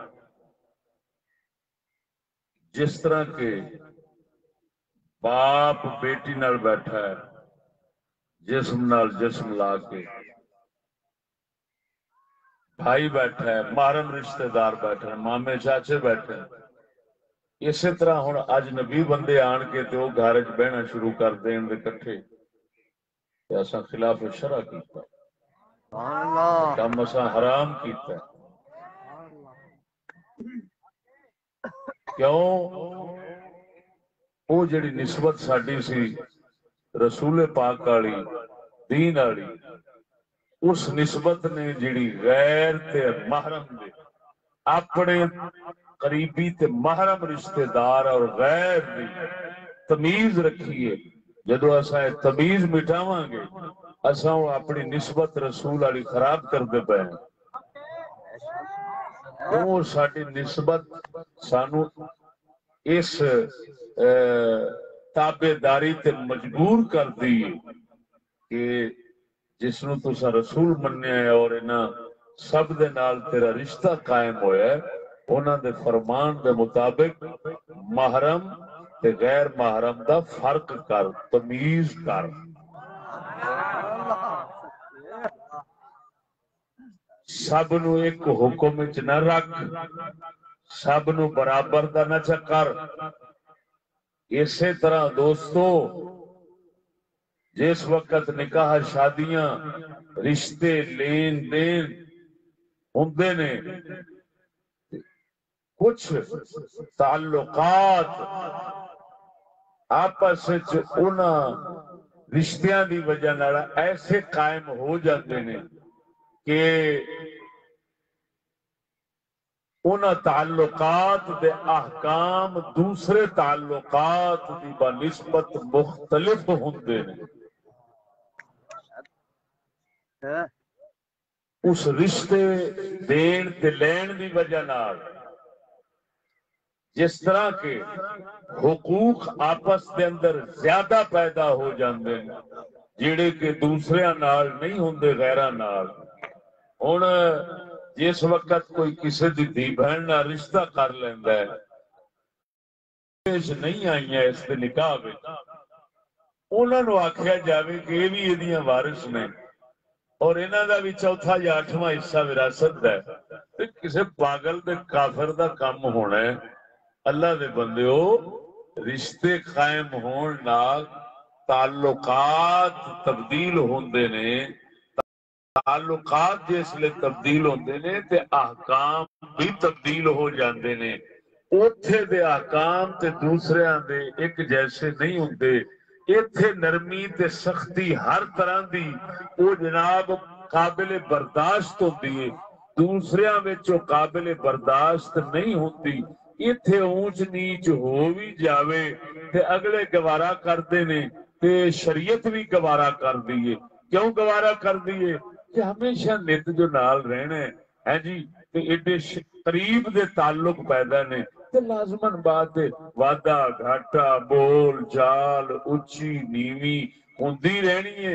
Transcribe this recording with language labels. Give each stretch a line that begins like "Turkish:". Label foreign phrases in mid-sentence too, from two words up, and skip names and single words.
Punjabi: جس طرح کے باپ بیٹی نال بیٹھا ہے جسم نال جسم لا کے، بھائی بیٹھا ہے، محرم رشتہ دار بیٹھے ہیں، مامے چاچے بیٹھے ہیں، اسی طرح ہن اجنبی بندے آن کے تے وہ گھر وچ بہنا شروع کر دین دے کٹھے تے اساں خلاف شرع کیتا،
Arabic: سبحان اللہ،
Punjabi: کم اساں حرام کیتا۔ کیوں؟ وہ جڑی نسبت ساڈی سی رسول پاک والی، دین والی، اس نسبت نے جڑی غیر تے محرم دے اپنے قریبی تے محرم رشتہ دار اور غیر دی تمیز رکھی ہے، جدو اساں تمیز مٹاواں گے اساں اپنی نسبت رسول والی خراب کرتے پے ہیں۔ وہ ساری نسبت سانو اس تابے داری تے مجبور کر دی کہ جس نو تسا رسول منیا ہے اور انہاں سب دے نال تیرا رشتہ قائم ہویا ہے، انہاں دے فرمان دے مطابق محرم تے غیر محرم دا فرق کر، تمیز کر۔ سب نو ایک حکم وچ نہ رکھ، سب نو برابر دا نہ چکر۔ اسی طرح دوستو جس وقت نکاح شادیاں رشتے لین دین ہوندے نے، کچھ تعلقات آپس وچ انہاں رشتیاں دی وجہ نال ایسے قائم ہو جاندے نے کہ ان تعلقات دے احکام دوسرے تعلقات دی بنسبت مختلف ہوندے نے۔ اس رشتے دین تے لین دی وجہ نال جس طرح کے حقوق آپس دے اندر زیادہ پیدا ہو جاندے ہیں جڑے کہ دوسرے نال نہیں ہوندے غیراں نال۔ ہن جس وقت کوئی کسی دی دھی بہن نال رشتہ کر لیندا ہے، پیش نہیں آئیاں اس دے نکاح وچ، انہاں نو آکھیا جاوے کہ یہ بھی ایدیاں وارث نے اور انہاں دا بھی چوتھا یا آٹھواں حصہ وراثت ہے، تے کسے پاگل تے کافر دا کام ہونا ہے۔ اللہ دے بندیو، رشتے قائم ہون نال تعلقات تبدیل ہوندے نے، تعلقات جس لئے تبدیل ہوندے نے تے احکام بھی تبدیل ہو جاندے نے۔ اوتھے دے احکام تے دوسرے دے ایک جیسے نہیں ہوندے، ایتھے نرمی تے سختی ہر طرح دی او جناب قابل برداشت ہوندی ہے، دوسریاں وچوں قابل برداشت نہیں ہوندی۔ ایتھے اونچ نیچ ہو بھی جاوے تے اگلے گوارا کردے نے تے شریعت بھی گوارا کر دیئے۔ کیوں گوارا کر دیئے؟ کہ ہمیشہ نت جو نال رہنے ہیں جی تے ایڈے قریب دے تعلق پیدا نے تے لازمن بات ہے وعدہ گھاٹا بول چال اچھی نیوی ہوندی رہنی ہے.